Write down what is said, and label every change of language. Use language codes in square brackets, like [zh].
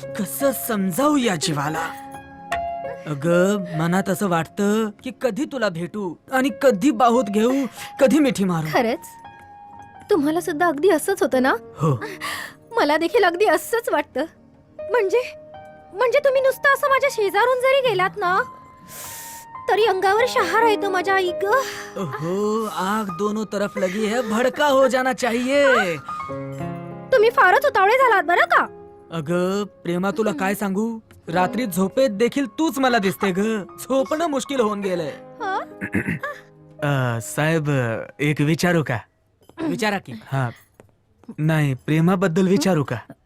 [mr] कसं समजावू या जीवाला. अग मनात असं वाटतं की कधी तुला भेटू आणि कधी बाहुत घेऊ, कधी मिठी मारू. खरंच तुम्हाला सुद्धा अगदी असंच होतं ना? हो. मला देखील अगदी असंच वाटतं. म्हणजे तुम्ही नुसतं असं माझ्या शेजारून जरी गेलात ना, तरी अंगावर शहारा येतो माझ्या आई ग. [hi] हो, आग दोनों तरफ लगी है, भड़का हो जाना चाहिए. [mr] तुम्ही फारच उतावळे झालात बरं का. अग प्रेमा, तुला काय सांगू, रात्री झोपेत देखील तूच मला दिसते ग. झोपणं मुश्किल होऊन गेलंय. साहेब, एक विचारू का? विचारा की. हा, नाही, प्रेमाबद्दल विचारू का?